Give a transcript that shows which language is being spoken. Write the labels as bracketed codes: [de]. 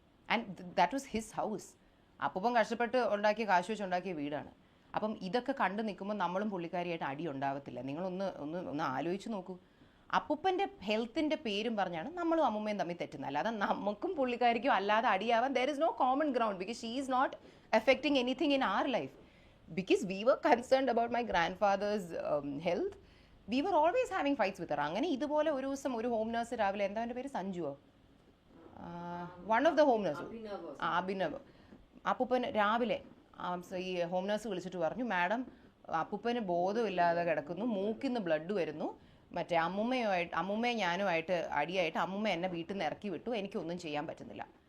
[en] And that was his house. [ml] അപ്പൂപ്പൻ കഷ്ടപ്പെട്ട് ഉണ്ടാക്കിയ കാശ് വെച്ച് ഉണ്ടാക്കിയ വീടാണ്. അപ്പം ഇതൊക്കെ കണ്ടു നിൽക്കുമ്പോൾ നമ്മളും പുള്ളിക്കാരിയായിട്ട് അടി ഉണ്ടാവത്തില്ല. നിങ്ങളൊന്ന് ആലോചിച്ച് നോക്കൂ. അപ്പൂപ്പൻ്റെ ഹെൽത്തിൻ്റെ പേരും പറഞ്ഞാണ് നമ്മളും അമ്മൂമ്മയും തമ്മിൽ തെറ്റുന്നത്. അല്ലാതെ നമുക്കും പുള്ളിക്കാരിക്കും അല്ലാതെ അടിയാവാൻ [en] There is no common ground, because she is not affecting anything in our life. Because we were concerned about my grandfather's health, we were always having fights with her. [ml] അങ്ങനെ ഇതുപോലെ ഒരു ദിവസം ഒരു ഹോം നഴ്സ് രാവിലെ, എന്താ എൻ്റെ പേര്, സഞ്ജുവോ, [en] one of the home nurse, [ml] Abhinav, അപ്പൂപ്പൻ രാവിലെ ഈ ഹോം നഴ്സ് വിളിച്ചിട്ട് പറഞ്ഞു, മാഡം അപ്പൂപ്പന് ബോധമില്ലാതെ കിടക്കുന്നു, മൂക്കിന്ന് ബ്ലഡ് വരുന്നു, മറ്റേ അമ്മുമ്മയെ ഞാനുമായിട്ട് അടിയായിട്ട് അമ്മുമ്മ എന്നെ വീട്ടിൽ നിന്ന് ഇറക്കി വിട്ടു, എനിക്കൊന്നും ചെയ്യാൻ പറ്റുന്നില്ല.